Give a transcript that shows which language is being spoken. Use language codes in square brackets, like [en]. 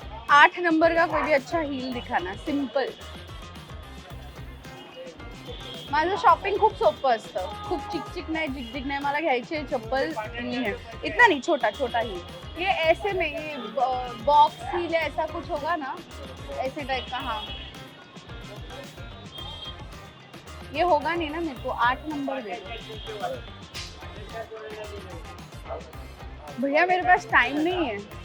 [hi] 8 number का कोई भी अच्छा हील दिखाना. [en] Simple. [mr] माझं शॉपिंग खूप सोपं असतं, खूप चिकचिक नाही, जिकजिक नाही. मला घ्यायचे [hi] चप्पल इतना नहीं, छोटा छोटा ही. ये ऐसे में ये बॉक्स हील ऐसा कुछ होगा ना, ऐसे टाइप का. हाँ, ये होगा नहीं ना मेरे को. 8 नंबर दे दो भैया, मेरे पास टाइम नहीं है.